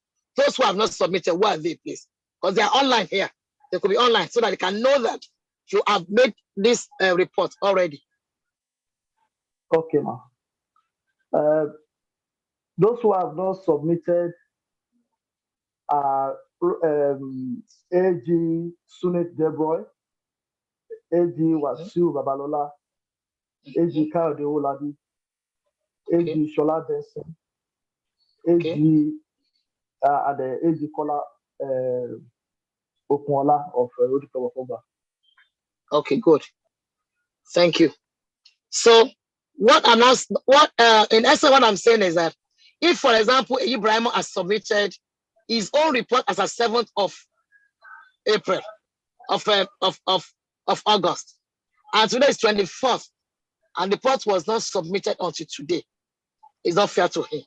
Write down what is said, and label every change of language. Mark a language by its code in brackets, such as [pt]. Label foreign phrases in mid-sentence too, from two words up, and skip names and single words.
[en] Those who have not submitted, where are they, please? Because they are online here. They could be online so that they can know that you have made this report already. Okay, ma'am. Those who have not submitted are AG Sunit Debroy, AG Wasiu Babalola, AG Kayode Oladi, AG Shola Benson, AG and AG Kola Okunola of Rotary Club of Oba. Okay, good. Thank you. So what in essence what I'm saying is that if, for example, Ibrahim has submitted his own report as a 7th of April of August, and today is 24th, and the report was not submitted until today, it's not fair to him.